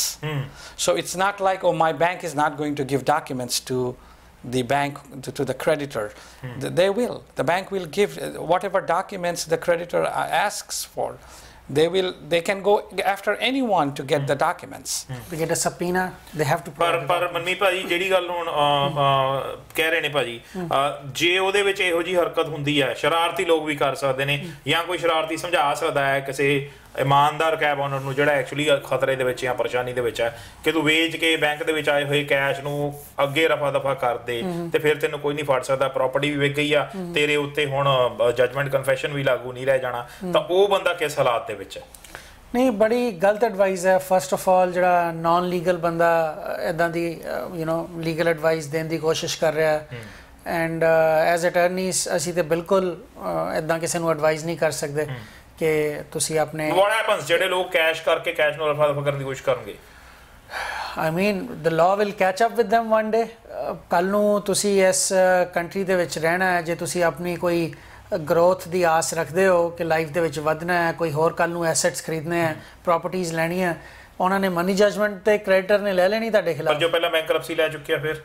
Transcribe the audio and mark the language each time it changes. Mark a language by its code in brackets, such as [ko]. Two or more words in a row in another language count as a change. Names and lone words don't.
[en] So it's not like, oh, my bank is not going to give documents to the bank, to the creditor. They will. The bank will give whatever documents the creditor asks for. They can go after anyone to get the documents. To get a subpoena, they have to provide. [pa] ਪਰ ਮਨਮੀਤ ਭਾਜੀ ਜਿਹੜੀ ਗੱਲ ਹੁਣ ਕਹਿ ਰਹੇ ਨੇ ਭਾਜੀ, ਜੇ ਉਹਦੇ ਵਿੱਚ ਇਹੋ ਜਿਹੀ ਹਰਕਤ ਹੁੰਦੀ ਹੈ ਸ਼ਰਾਰਤੀ ਲੋਕ ਵੀ ਕਰ ਸਕਦੇ ਨੇ ਜਾਂ ਕੋਈ ਸ਼ਰਾਰਤੀ ਸਮਝਾ ਸਕਦਾ ਹੈ ਕਿਸੇ ਇਮਾਨਦਾਰ [en] cab owner [pa] ਨੂੰ ਜਿਹੜਾ ਐਕਚੁਅਲੀ ਖਤਰੇ ਦੇ ਵਿੱਚ ਜਾਂ ਪਰੇਸ਼ਾਨੀ ਦੇ ਵਿੱਚ ਹੈ ਕਿ ਤੂੰ ਵੇਚ ਕੇ ਬੈਂਕ ਦੇ ਵਿੱਚ ਆਏ ਹੋਏ ਕੈਸ਼ ਨੂੰ ਅੱਗੇ ਰਫਾ ਦਫਾ ਕਰ ਦੇ ਤੇ ਫਿਰ ਤੈਨੂੰ ਕੋਈ ਨਹੀਂ ਫੜ ਸਕਦਾ, ਪ੍ਰਾਪਰਟੀ ਵੀ ਵਿਕ ਗਈ ਆ ਤੇਰੇ ਉੱਤੇ, ਹੁਣ [en] judgment confession [pa] ਵੀ ਲਾਗੂ ਨਹੀਂ ਰਹਿ ਜਾਣਾ, ਤਾਂ ਉਹ ਬੰਦਾ ਕਿਸ ਹਾਲਾਤ ਦੇ ਵਿੱਚ ਹੈ? ਨਹੀਂ, ਬੜੀ ਗਲਤ ਐਡਵਾਈਸ ਹੈ। [en] first of all [pa] ਜਿਹੜਾ [en] non legal [pa] ਬੰਦਾ ਇੱਦਾਂ ਦੀ [en] legal advice [pa] ਦੇਣ ਦੀ ਕੋਸ਼ਿਸ਼ ਕਰ ਰਿਹਾ ਹੈ [en] and as attorneys [pa] ਅਸੀਂ ਤਾਂ ਬਿਲਕੁਲ ਇੱਦਾਂ ਕਿਸੇ ਨੂੰ ਐਡਵਾਈਸ ਨਹੀਂ ਕਰ ਸਕਦੇ ਕਿ ਤੁਸੀਂ ਆਪਣੇ [en] what happens [pa] ਜਿਹੜੇ ਲੋਕ ਕੈਸ਼ ਕਰਕੇ ਕੈਸ਼ ਨੂੰ ਰਫਾ ਦਫਾ ਕਰਨ ਦੀ ਕੋਸ਼ਿਸ਼ ਕਰਨਗੇ? [en] I mean the law will catch up with them one day. [pa] ਕੱਲ ਨੂੰ ਤੁਸੀਂ ਇਸ ਕੰਟਰੀ ਦੇ ਵਿੱਚ ਰਹਿਣਾ ਹੈ, ਜੇ ਤੁਸੀਂ ਆਪਣੀ ਕੋਈ ਗਰੋਥ ਦੀ ਆਸ ਰੱਖਦੇ ਹੋ ਕਿ ਲਾਈਫ ਦੇ ਵਿੱਚ ਵਧਣਾ ਹੈ, ਕੋਈ ਹੋਰ ਕੱਲ ਨੂੰ ਐਸੈਟਸ ਖਰੀਦਣੇ ਹੈ, ਪ੍ਰਾਪਰਟੀਜ਼ ਲੈਣੀਆਂ, ਉਹਨਾਂ ਨੇ [en] money judgment [pa] ਤੇ ਕ੍ਰੈਡੀਟਰ ਨੇ ਲੈ ਲੈਣੀ ਤੁਹਾਡੇ ਖਿਲਾਫ। ਪਰ ਜੋ ਪਹਿਲਾਂ ਬੈਂਕਰਪਸੀ ਲੈ ਚੁੱਕਿਆ ਫਿਰ?